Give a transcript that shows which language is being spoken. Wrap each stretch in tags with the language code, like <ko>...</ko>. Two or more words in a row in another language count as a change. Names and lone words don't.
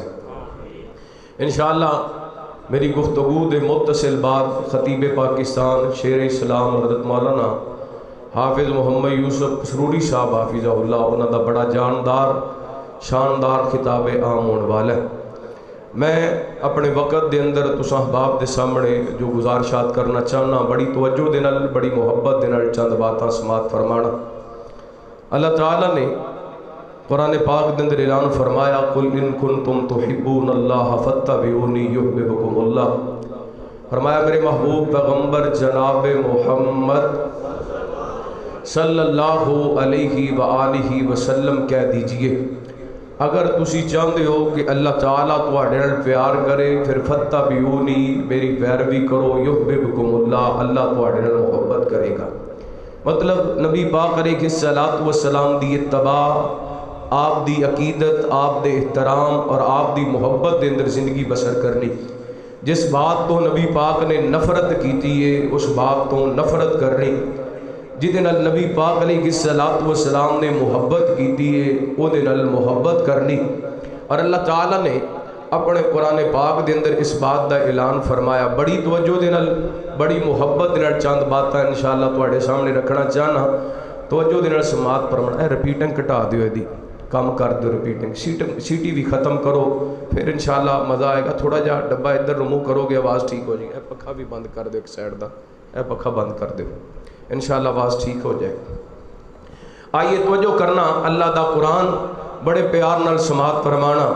<pa>انشاءاللہ میری گفتگو دے متصل بعد خطیب پاکستان شیر اسلام حضرت مولانا حافظ محمد یوسف سروری صاحب</pa> <ar>حافظہ اللہ،</ar> <pa>انہوں دا بڑا جاندار شاندار خطاب عام ہونے والا ہے۔ میں اپنے وقت دے اندر تساں احباب دے سامنے جو گزارشات کرنا چاہنا بڑی توجہ دے نال بڑی محبت دے نال چند باتاں سماعت فرمانا۔ اللہ تعالیٰ نے قرآن پاک دے اندر اعلان فرمایا</pa> <ar>قل ان کنتم تحبون اللہ فاتبعونی یحببکم اللہ،</ar> <pa>فرمایا میرے محبوب پیغمبر جناب محمد</pa> <ar>صلی اللہ علیہ وآلہ وسلم</ar> <pa>کہہ دیجئے اگر تسی چاہتے ہو کہ اللہ تعالیٰ تواڈے نال پیار کرے پھر فاتبعونی میری پیروی کرو</pa> <ar>یحببکم اللہ،</ar> <pa>اللہ تواڈے نال محبت کرے گا۔ مطلب نبی پاک</pa> <ar>علیہ الصلوۃ والسلام</ar> <pa>دی اتباع، آپ دی عقیدت، آپ دے احترام اور آپ دی محبت دے اندر زندگی بسر کرنی۔ جس بات تو نبی پاک نے نفرت کیتی ہے اس بات تو نفرت کرنی، جہدے نال نبی پاک</pa> <ar>علیہ الصلوۃ والسلام</ar> <pa>نے محبت کیتی ہے او دے نال محبت کرنی۔ اور اللہ تعالیٰ نے اپنے قرآن پاک دے اندر اس بات دا اعلان فرمایا، بڑی توجہ دے نال بڑی محبت دے نال چند باتاں انشاءاللہ تواڈے سامنے رکھنا چاہنا، توجہ دے نال سماعت فرمانا۔ اے رپیٹنگ کٹا دیو دی کام کر دو، ریپیٹنگ سیٹی بھی ختم کرو، پھر انشاءاللہ مزہ آئے گا۔ تھوڑا جا ڈبا ادھر رمو کرو گے آواز ٹھیک ہو جائے گی۔ اے پکھا بھی بند کر دو ایک سائڈ دا، اے پکھا بند کر دو، انشاءاللہ آواز ٹھیک ہو جائے گی۔ آئیے توجہ کرنا، اللہ دا قرآن بڑے پیار نال سماعت فرمانا۔</pa>